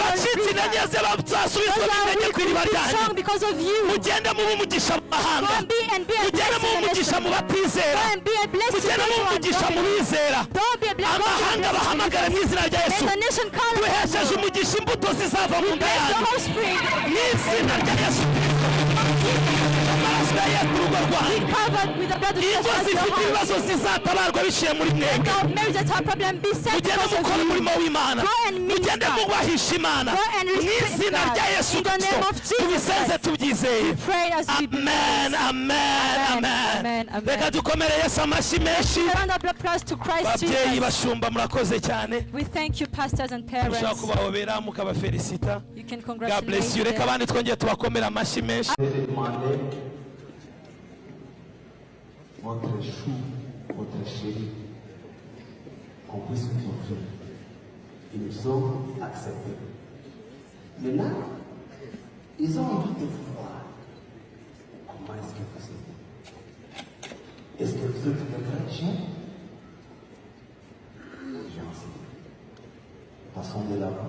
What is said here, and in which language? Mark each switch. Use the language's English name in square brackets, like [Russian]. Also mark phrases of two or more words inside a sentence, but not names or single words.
[Kinyarwanda] abacitse [English] river. [Kinyarwanda] intege ze [English] Those [Kinyarwanda] bazasubizwa [English] who are [Kinyarwanda] intege [English] weak [Kinyarwanda] ku iriba [English] will be [Kinyarwanda] ryanyu. [English] strong because of you. [Kinyarwanda] Mugende muba umugisha mu [English] Go [Kinyarwanda] mahanga, [English] and be a [Kinyarwanda] mugende muba [English] blessing in the [Kinyarwanda] umugisha mu [English] nation. Go [Kinyarwanda] batizera, [English] and be a blessing to [Kinyarwanda] mugende [English] those [Kinyarwanda] muba [English] who are [Kinyarwanda] umugisha mu [English] broken. [Kinyarwanda] bizera. [English] Don't be a [Kinyarwanda] Amahanga bahamagara mu izina rya [English] May [Kinyarwanda] Yesu. [English] the nation call [Kinyarwanda] Duhesheje [English] upon you. [Kinyarwanda] umugisha imbuto zizava mu nda [English] Bless the [Kinyarwanda] yanyu [English] offspring. [Kinyarwanda] mu izina rya Yesu Kristo. Amaraso ya Yesu ku rugo rwanyu. [English] Covered with the blood of [Kinyarwanda] Ingo [English] Jesus. [Kinyarwanda] zifite ibibazo zizatabarwa biciye muri mwebwe. [English] Your marriage that have problem be set [Kinyarwanda] Mugende [English] because of [Kinyarwanda] mukora [English] you. [Kinyarwanda] umurimo w'Imana, [English] Go and minister. [Kinyarwanda] mugende mubahisha Imana [English] Go and [Kinyarwanda] mu [English] respect [Kinyarwanda] izina [English] God. [Kinyarwanda] rya Yesu [English] In the [Kinyarwanda] Kristo. [English] name of Jesus [Kinyarwanda] Tubisenze [English] Christ. [Kinyarwanda] tubyizeye. [English] Pray as we [Kinyarwanda] Amen, amen, [English] Amen, [Kinyarwanda] amen. [English] amen. [Kinyarwanda] Reka dukomere Yesu amashyi menshi. [English] round of applause to Christ [Kinyarwanda] Babyeyi [English] Jesus. [Kinyarwanda] bashumba murakoze cyane. [English] We thank you, pastors and [Kinyarwanda] Mushaka [English] parents. [Kinyarwanda] kubahobera mukabafelicita. [English] You can God bless congratulate you. Reka them. [Kinyarwanda] abandi twongere tubakomere amashyi menshi. [French] Demandez votre chou, votre chéri, qu'on puisse vous offrir. Ils nous ont acceptés. Maintenant, ils ont envie de vous voir. Comment est-ce que vous êtes? Est-ce que vous êtes de grands chiens? J'en sais. Passons de l'avant.